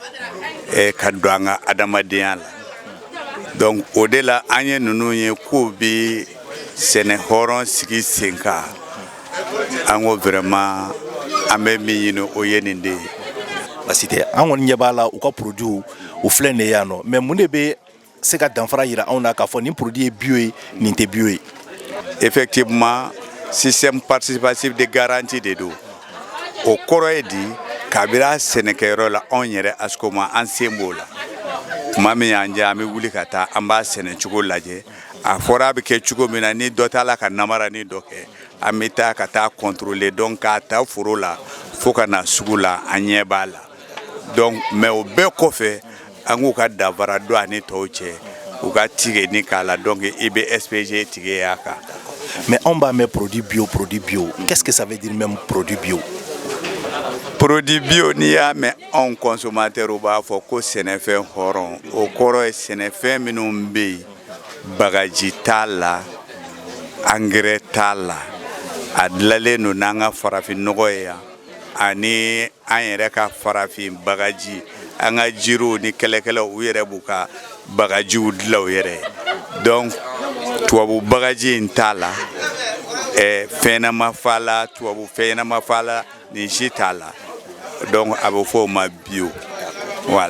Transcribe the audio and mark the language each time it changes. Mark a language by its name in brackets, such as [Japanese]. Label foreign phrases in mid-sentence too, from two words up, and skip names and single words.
[Bambara] ka don an ka adamadenya la donc o de la an ye ninnu ye k'u bɛ sɛnɛ hɔrɔn sigi sen kan an ko vraiment an bɛ min ɲini o ye nin de ye. Basi tɛ an kɔni ɲɛ b'a la u ka produit u filɛ nin ye yan nɔ mais mun de bɛ se ka danfara yira anw na k'a fɔ nin produit ye bio ye nin tɛ bio ye? [French] Effectivement système participatif de garantie de [Bambara] don o kɔrɔ ye di kabira sɛnɛkɛyɔrɔ la anw yɛrɛ Askoma an sen b'o la tuma min y'an diya an bɛ wuli ka taa an b'a sɛnɛ cogo lajɛ a fɔra a bɛ kɛ cogo min na ni dɔ t'a la ka namara ni dɔ kɛ an bɛ taa ka taa contrôler donc k'a ta foro la fo ka na sugu la an ɲɛ b'a la [French] donc mais [Bambara] o bɛɛ kɔfɛ an k'u ka danfara don ani tɔw cɛ u ka tigɛ ni k'a la donc i bɛ SPG tigɛ y'a kan. [French] Mais [Bambara] anw b'a mɛn [French] produit bio qu'est-ce que ça veut dire même produit bio? Produit bio [Bambara] n'i y'a mɛn anw consommateurs b'a fɔ ko sɛnɛfɛn hɔrɔn o kɔrɔ ye sɛnɛfɛn minnu bɛ yen bagaji t'a la engrais t'a la a dilanlen don n'an ka farafin nɔgɔ ye yan ani an yɛrɛ ka farafin bagaji an ka jiriw ni kɛlɛkɛlaw u yɛrɛ b'u ka bagajiw dilan u yɛrɛ donc tubabu bagaji in t'a la fɛnɲɛnama fala tubabu fɛnɲɛnama fala nin si t'a la donc a bɛ fɔ o ma [French] bio voilà.